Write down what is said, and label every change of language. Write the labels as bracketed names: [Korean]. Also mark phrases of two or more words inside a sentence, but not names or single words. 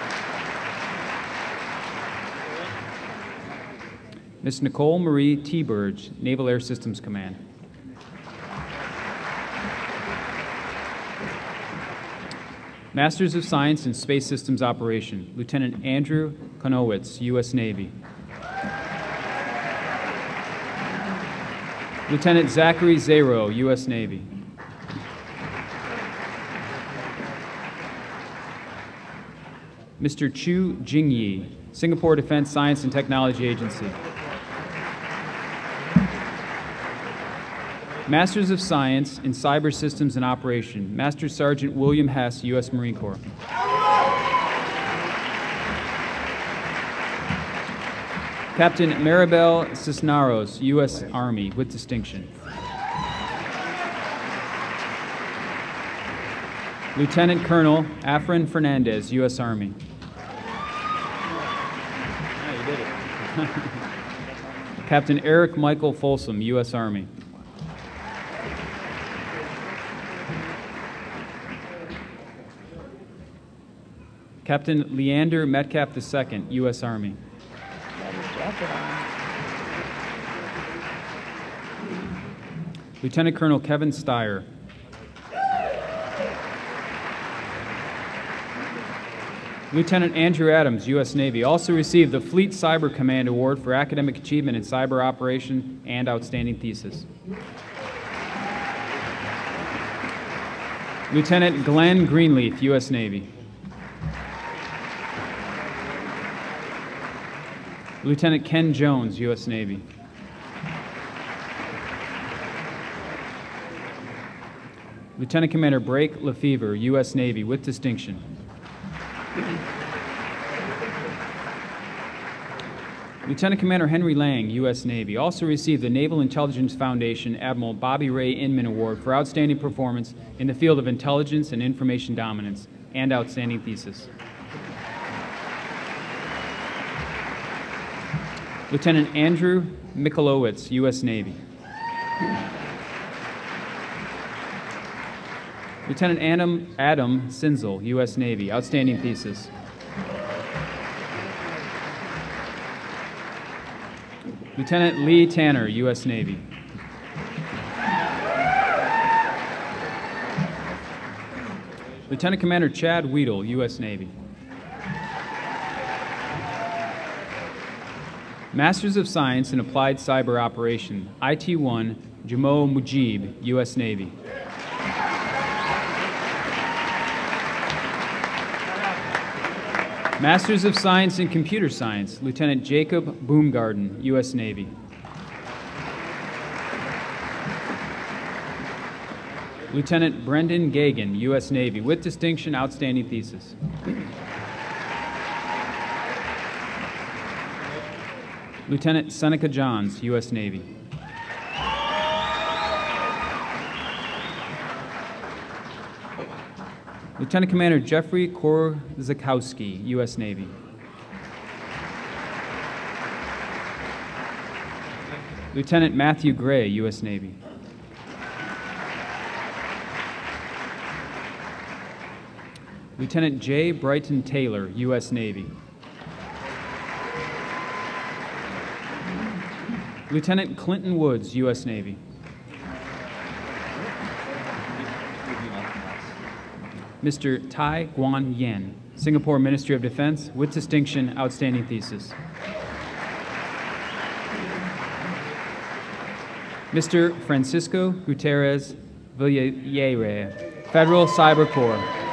[English] Ms. Nicole Marie T. Burge, Naval Air Systems Command. Masters of Science in Space Systems Operation, Lieutenant Andrew Konowitz, U.S. Navy. Lieutenant Zachary Zero, U.S. Navy. Mr. Chu Jingyi, Singapore Defense Science and Technology Agency. Masters of Science in Cyber Systems and Operation, Master Sergeant William Hess, U.S. Marine Corps. Captain Maribel Cisneros, U.S. Army, with distinction. Lieutenant Colonel Afrin Fernandez, U.S. Army. Captain Eric Michael Folsom, U.S. Army. Captain Leander Metcalf II, U.S. Army. Lieutenant Colonel Kevin Steyer. Lieutenant Andrew Adams, U.S. Navy, also received the Fleet Cyber Command Award for Academic Achievement in Cyber Operation and Outstanding Thesis. Lieutenant Glenn Greenleaf, U.S. Navy. Lieutenant Ken Jones, U.S. Navy. Lieutenant Commander Brake Lefevre, U.S. Navy, with distinction. Lieutenant Commander Henry Lang, U.S. Navy, also received the Naval Intelligence Foundation Admiral Bobby Ray Inman Award for outstanding performance in the field of intelligence and information dominance and outstanding thesis. Lieutenant Andrew Michalowicz, U.S. Navy. Lieutenant Adam Sinzel, U.S. Navy, outstanding thesis. Lieutenant Lee Tanner, U.S. Navy. Lieutenant Commander Chad Weedle, U.S. Navy. Masters of Science in Applied Cyber Operation, IT-1, Jamo Mujib, U.S. Navy. Masters of Science in Computer Science, Lieutenant Jacob Boomgarden, U.S. Navy. Lieutenant Brendan Gagan, U.S. Navy, with distinction, outstanding thesis. Lieutenant Seneca Johns, U.S. Navy. Lieutenant Commander Jeffrey Korzakowski, U.S. Navy. Lieutenant Matthew Gray, U.S. Navy. Lieutenant J. Brighton Taylor, U.S. Navy. Lieutenant Clinton Woods, U.S. Navy. Mr. Tai Guan Yen, Singapore Ministry of Defense, with distinction, outstanding thesis. Mr. Francisco Gutierrez Villayere, Federal Cyber Corps.